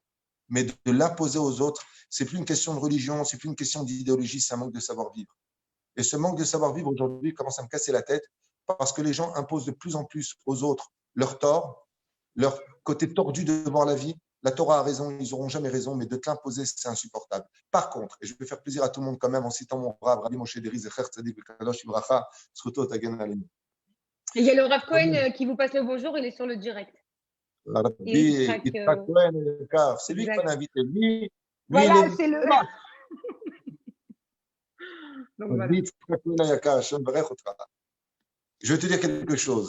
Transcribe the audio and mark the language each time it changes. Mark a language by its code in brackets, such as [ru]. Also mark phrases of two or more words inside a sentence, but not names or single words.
[fr] Mais de l'imposer aux autres, c'est plus une question de religion, c'est plus une question d'idéologie, c'est un manque de savoir-vivre. Et ce manque de savoir-vivre aujourd'hui commence à me casser la tête parce que les gens imposent de plus en plus aux autres leur tort, leur côté tordu de voir la vie. La Torah a raison, ils n'auront jamais raison, mais de te l'imposer, c'est insupportable. Par contre, et je vais faire plaisir à tout le monde quand même en citant mon Rav, Rabbi Moshe Deri, [he] זכר צדיק וקדוש לברכה זכותו תגן עלינו. [fr] Il y a le Rav Cohen qui vous passe le bonjour, il est sur le direct. Rabbi Yitzhak Cohen, c'est lui qu'on a invité. Lui, voilà, c'est le. Donc, voilà. Je vais te dire quelque chose.